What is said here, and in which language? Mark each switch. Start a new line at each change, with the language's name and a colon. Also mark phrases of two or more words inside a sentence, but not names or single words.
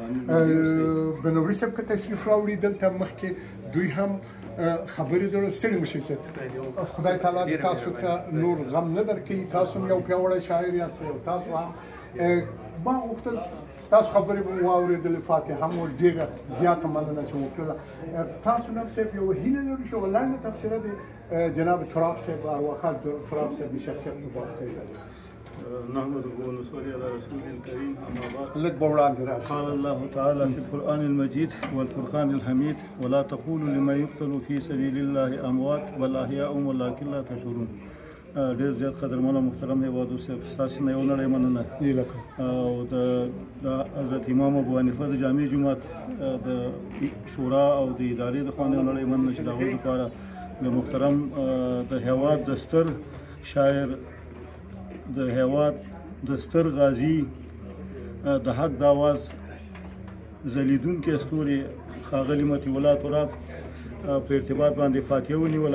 Pashto: بنوري صاحب که تشریف راوړي دلته مخکې دوی هم خبرې درو ستړي مه شئ صاحب خدای تعالی دې تاسو ته نور غم نه درکوي تاسو هم یو پیاوړی شاعر یاست او تاسو هم ما غوښتل ستاسو خبرې به مو واورېدلې فاتحه مو ډېره زیاته مننه چې وکړله تاسو نن صاحب یو هیله لرو چې یوه لنډه تبصره د جناب تراب صاحب ارواښاد تراب صاحب د شخصیت په باب کوي
Arabic: نحمده ونصلي على رسوله الكريم اما بعد
Pashto: لږ به وړاندې راشئ
Arabic: قال الله تعالى في القرآن المجيد والفرقان الحميد ولا تقولوا لمن يقتل في سبيل الله اموات بل احياء ولكن لا
Pashto: تشعرون ډېر زیات قدرمنه محترم هیوادو صاحب ستاسو نه یو نړۍ مننه او د حضرت امام ابو حنیفه د جامع جومات د شورا او د ادارې د خوا نه یو نړۍ مننه چې د هغوی لپاره د محترم د هیواد د ستر شاعر د هیواد د ستر غازي د حق د آواز ځلیدونکي ستوري ښاغلي مطیع الله تراب په ارتباط باندې فاتحه ونیوله.